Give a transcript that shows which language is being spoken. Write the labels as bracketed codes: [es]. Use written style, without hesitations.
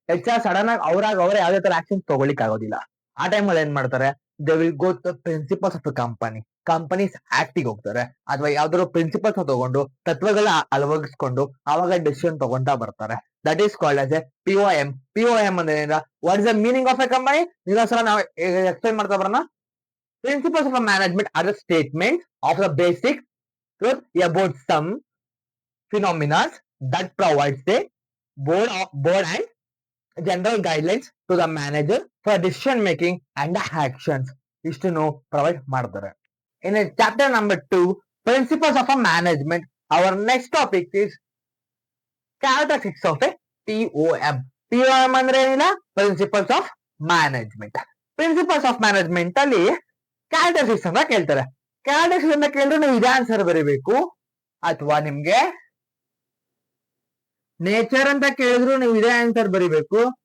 [kn] HR sudden ಆಗಿ ಅವರೇ ಯಾವ್ದೇ ತರ ಆಕ್ಷನ್ಸ್ ತಗೊಳ್ಳಿಕ್ ಆಗೋದಿಲ್ಲ. ಆ ಟೈಮಲ್ಲಿ ಏನ್ ಮಾಡ್ತಾರೆ? [en] they will go the principles of the companies ಆಕ್ಟಿಗೆ [kn] ಹೋಗ್ತಾರೆ. ಅಥವಾ ಯಾವ್ದಾದ್ರು ಪ್ರಿನ್ಸಿಪಲ್ಸ್ ತಗೊಂಡು ತತ್ವಗಳನ್ನ ಅಳವಡಿಸ್ಕೊಂಡು ಅವಾಗ ಡಿಸಿಷನ್ ತಗೊಂತಾ ಬರ್ತಾರೆ. [en] That is called as a POM. POM ಅಂದ್ರೆ what is the meaning of a company? [kn] ಇದೊಂದ್ಸಲ ನಾವು ಎಕ್ಸ್ಪ್ಲೈನ್ ಮಾಡ್ತಾ ಬರೋಣ. [en] Principles of management are the statements of the basic truth about some phenomena that provides the board and general guidelines to the manager for decision making and actions. [kn] ಇಷ್ಟನ್ನು provide ಮಾಡ್ತಾರೆ. [en] In chapter number 2, principles of a management, our next topic is characteristics of a POM. [kn] POM ಅಂದ್ರೆ ಏನಿಲ್ಲ? Principles of management. Principles of management ಅಲ್ಲಿ characteristics ಅಂತ ಕೇಳ್ತಾರೆ. Characteristics ಅಂತ ಕೇಳಿದ್ರೆ ನೀವು ಇದೇ ಆನ್ಸರ್ ಬರೀಬೇಕು. ಅಥವಾ ನಿಮ್ಗೆ ನೇಚರ್ ಅಂತ ಕೇಳಿದ್ರು ನೀವು ಇದೇ ಆನ್ಸರ್ ಬರೀಬೇಕು.